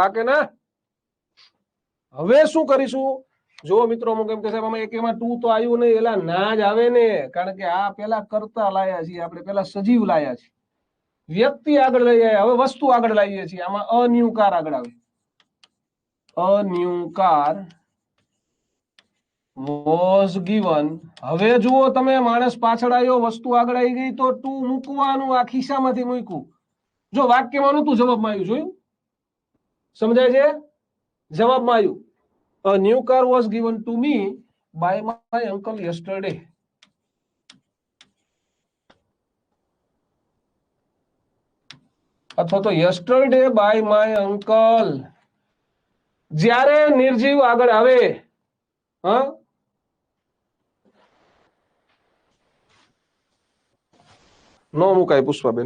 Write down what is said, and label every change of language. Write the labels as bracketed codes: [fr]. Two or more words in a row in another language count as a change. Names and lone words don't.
[gu] હા કે ના? હવે શું કરીશું? જો મિત્રો અમુક એમ કે સાહેબ આમાં એકેમાં ટુ તો આવ્યું નહીં. એલા ના જ આવે ને, કારણ કે આ પેલા કરતા લાયા છીએ આપણે, પેલા સજીવ લાયા છીએ, વ્યક્તિ આગળ લઈ આવ્યા, હવે વસ્તુ આગળ લાવીએ છીએ. [en] આમાં a new car [gu] આગળ આવે. [en] a new car was given. [gu] હવે જુઓ તમે, માણસ પાછળ આવ્યો, વસ્તુ આગળ આવી ગઈ તો ટુ મૂકવાનું, આ ખિસ્સામાંથી મૂક્યું. જો વાક્યમાં નહોતું, જવાબમાં આવ્યું. જોયું? સમજાય છે? જવાબમાં આવ્યું. [en] A new car was given to me by my uncle yesterday. [gu] અથવા તો [en] yesterday by my uncle. [gu] જ્યારે નિર્જીવ આગળ આવે, હા, નો મુકાય પુષ્પાબેન.